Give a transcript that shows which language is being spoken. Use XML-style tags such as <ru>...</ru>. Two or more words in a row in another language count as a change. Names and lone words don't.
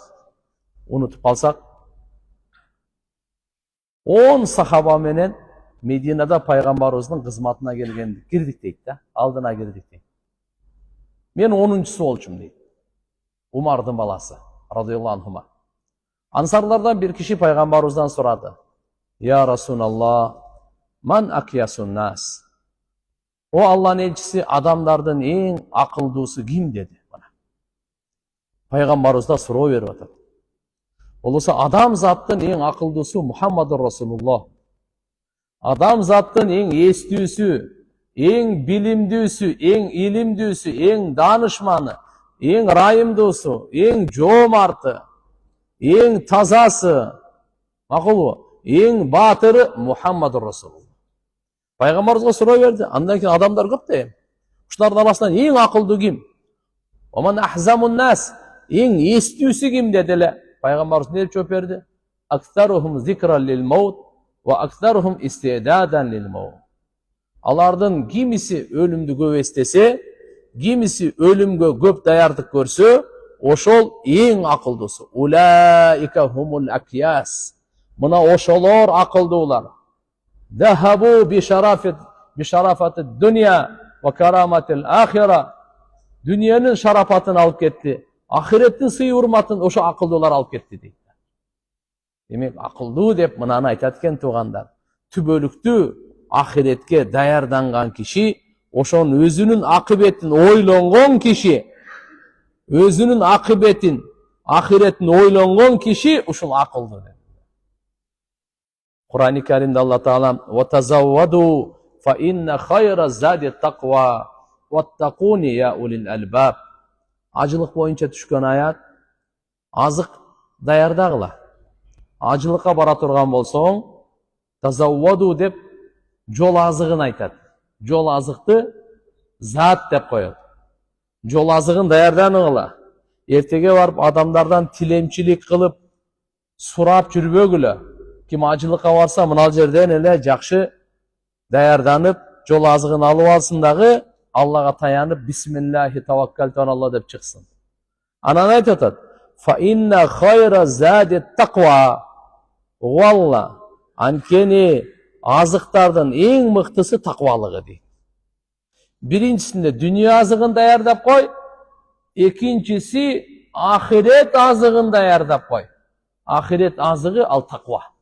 <ky>Унутуп калсак, 10 сахаба менен Мединада пайгамбарыбыздын кызматына келген, кирдик дейт да, алдына кирдик дейт. Мен 10-чусу болчумун дейт. Умардын баласы,</ky> <ar>رضي الله عنه.</ar> <ky>Ансарлардан bir киши пайгамбарыбыздан сурады.</ky> <ar>يا رسول الله، من أكيس الناس?</ar> <ky>О Алланын элчиси, адамдардын эң акылдуусу ким деди. Пайгамбарыбызда суроо берип атат. Болсо адам заттын эң акылдуусу</ky> <ar>محمد رسول الله.</ar> <ky>Адам заттын эң эстүүсү, эң билимдүүсү, эң илимдүүсү, эң данышманы, эң райымдуусу, эң жоомарты, эң тазасы, макулбу, эң баатыры</ky> <ar>محمد رسول الله.</ar> <ky>Пайгамбарыбызга суроо берди. Андан кийин адамдар көп да. Ушулардын арасынан эң акылдуу ким?</ky> <ar>ومن أحزم الناس,</ar> <ky>эң эстүүсү ким деди эле. Пайгамбарыбыз не жооп берди?</ky> <ar>أكثرهم ذكرا للموت وأكثرهم استعدادا للموت.</ar> <ky>Алардын кимиси өлүмдү көп эстесе, кимиси өлүмгө көп даярдык көрсө, ошол эң акылдуусу.</ky> <ar>أولئك هم الأكياس.</ar> <ky>Мына ошолор акылдуулар.</ky> <ar>ذهبوا بشرف الدنيا وكرامة الآخرة.</ar> <ky>Дүниенин шарапатын алып кетти. Ахиреттин сый урматын ошо акылдуулар алып кетти дейт. Демек, акылдуу деп мынаны айтат экен туугандар. Түбөлүктүү ахиретке даярданган киши, ошонун өзүнүн акыбетин ойлонгон киши, өзүнүн акыбетин, ахиреттин ойлонгон киши ушул акылдуу деп. Кур'ан-ы Каримде Алла Таала</ky> <ar>"وتزودوا فإن خير الزاد التقوى واتقون يا أولي الألباب".</ar> <ky>Ажылык боюнча түшкөн аят. азык даярдагыла. Ажылыкка бара турган болсоң, тазавваду деп жол азыгын айтат. Жол азыкты зат деп коет. Жол азыгын даярданыңыла. Эртеге барып адамдардан тилемчилик кылып сурап жүрбөгүлө. Ким ажылыкка барса, мына жерден эле жакшы даярданып, жол азыгын алып алсын дагы, Аллага таянып,</ky> <ar>بسم الله توكلت على الله</ar> <ky>деп чыксын. Анан айтып атат:</ky> <ar>"فإن خير الزاد التقوى."</ar> <ky>Валла, анткени азыктардын эң мыктысы таквалыгы дейт. Биринчисинде дүнүйө азыгын даярдап кой, экинчиси ахирет азыгын даярдап кой. Ахирет азыгы ал таква.</ky>